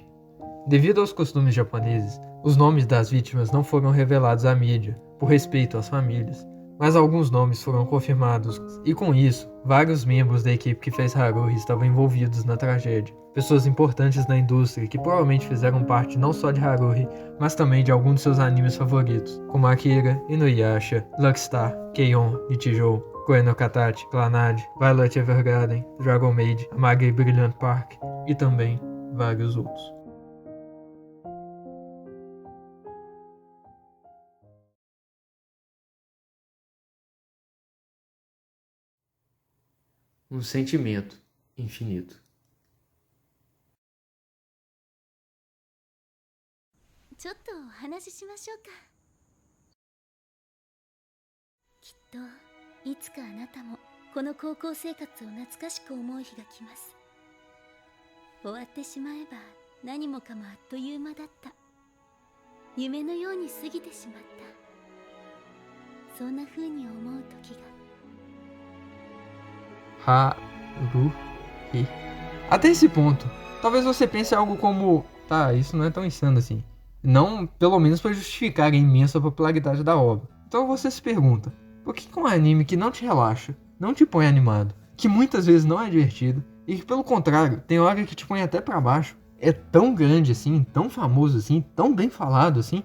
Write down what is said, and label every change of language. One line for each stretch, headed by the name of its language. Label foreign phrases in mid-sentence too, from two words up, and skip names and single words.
Portuguese: Devido aos costumes japoneses, os nomes das vítimas não foram revelados à mídia, por respeito às famílias, mas alguns nomes foram confirmados, e com isso, vários membros da equipe que fez Haruhi estavam envolvidos na tragédia. Pessoas importantes na indústria que provavelmente fizeram parte não só de Haruhi, mas também de alguns de seus animes favoritos, como Akira, Inuyasha, Luckstar, Keion, Nichijou, Koe no Katachi, Clannad, Violet Evergarden, Dragon Maid, Amage Brilliant Park e também vários outros. Um sentimento infinito.
Japanese: ちょっとお話ししましょうか。きっといつかあなたもこの高校生活を懐かしく思う日が来ます。終わってしまえば何もかもあっという間だった。夢のように過ぎてしまった。そんな風に思う時が。
Portuguese: Haruhi. Até esse ponto, talvez você pense algo como, tá, isso não é tão insano assim. Não, pelo menos para justificar a imensa popularidade da obra. Então você se pergunta, por que um anime que não te relaxa, não te põe animado, que muitas vezes não é divertido, e que pelo contrário, tem hora que te põe até para baixo, é tão grande assim, tão famoso assim, tão bem falado assim?